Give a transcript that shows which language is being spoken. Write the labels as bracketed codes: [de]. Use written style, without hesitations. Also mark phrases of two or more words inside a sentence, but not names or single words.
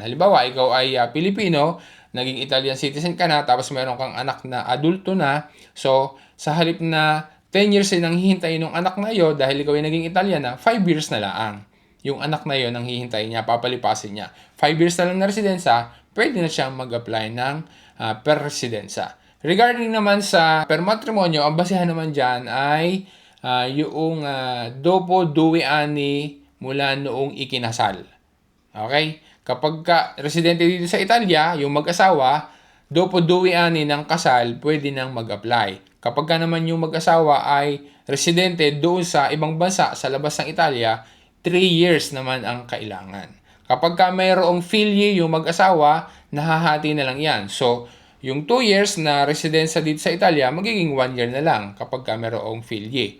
[tl] Halimbawa, ikaw ay Pilipino, naging [en] Italian citizen [tl] ka na, tapos meron kang anak na adulto na. So, sa halip na 10 years nang hihintayin ng anak na iyo dahil ikaw ay naging Italian na, 5 years na lang. Yung anak na yon ang hihintayin niya, papalipasin niya. 5 years na lang na residenza, pwede na siyang mag-apply ng [it] per residenza. [tl] Regarding naman sa [it] per matrimonyo, [tl] ang basihan naman dyan ay yung [it] dopo 2 anni [tl] mula noong ikinasal. Okay? Kapag ka residente dito sa Italia, yung mag-asawa, [it] dopo 2 anni [tl] ng kasal, pwede nang mag-apply. Kapag ka naman yung mag-asawa ay residente doon sa ibang bansa, sa labas ng Italia, 3 years naman ang kailangan. Kapag ka mayroong filye yung mag-asawa, nahahati na lang yan. So, yung 2 years na residensya dito sa Italia, magiging 1 year na lang kapag ka mayroong filye.